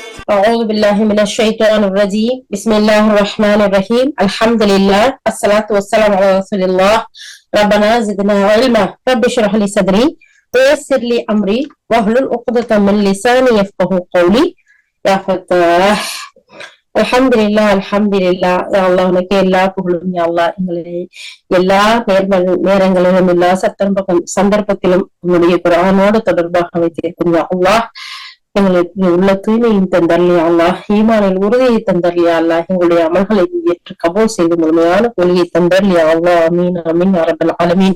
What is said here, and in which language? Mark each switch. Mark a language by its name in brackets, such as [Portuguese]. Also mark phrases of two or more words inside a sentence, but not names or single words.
[Arabic] أعوذ بالله من الشيطان الرجيم بسم الله الرحمن الرحيم الحمد لله الصلاة والسلام على رسول الله ربنا زدنا علما رب اشرح لي صدري ويسر لي أمري واحلل عقدة من لساني يفقهوا قولي يا فتاح الحمد لله الحمد لله يا الله [Tamil] உனக்கு எல்லா புகழும் [Arabic] يا الله [Tamil] எங்களை எல்லா நேரங்களிலும் எல்லா சந்தர்ப்பத்திலும் உன்னுடைய குர்ஆனோடு தொடர்பாக வைத்திருக்கும் யா அல்லாஹ் எங்களுக்கு உள்ள தூய்மையும் தந்தரலையா அல்லாஹ் ஈமானில் உறுதியை தந்தரலையா அல்லாஹ் எங்களுடைய அமல்களை ஏற்று கபூல் செய்து முழுமையான கொள்கையை தந்தரலையா அல்லாஹ் [Arabic] آمين آمين يا رب العالمين.